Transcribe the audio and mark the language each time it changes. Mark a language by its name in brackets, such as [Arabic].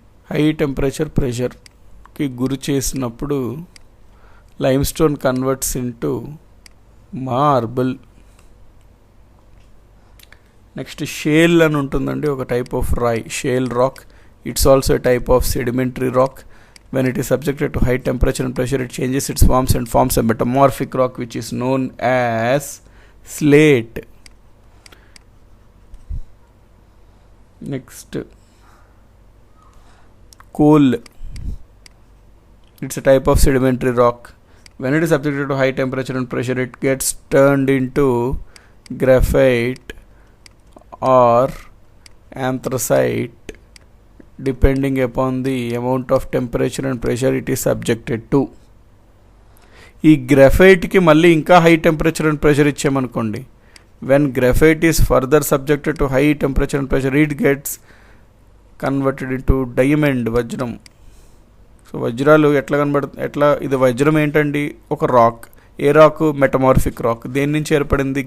[English] high temperature ప్రెషర్కి [Telugu] గురి చేసినప్పుడు [English] Limestone converts into marble. [Telugu] Next shale అని ఉంటుందండి, ఒక type of Roy, shale rock. [English] It's also a type of sedimentary rock. When it is subjected to high temperature and pressure, it changes its forms and forms a metamorphic rock which is known as slate. Next, coal. It's a type of sedimentary rock. When it is subjected to high temperature and pressure, it gets turned into graphite or anthracite depending upon the amount of temperature and pressure it is subjected to. [Telugu] ఈ గ్రాఫైట్కి మళ్ళీ ఇంకా high temperature and pressure ఇచ్చామనుకోండి, [English] when graphite is further subjected to high temperature and pressure it gets converted into diamond, [Telugu] వజ్రం. So వజ్రాలు ఇది వజ్రం ఏంటండి? ఒక rock. ఏ rock? Metamorphic rock. దేని నుంచి ఏర్పడింది?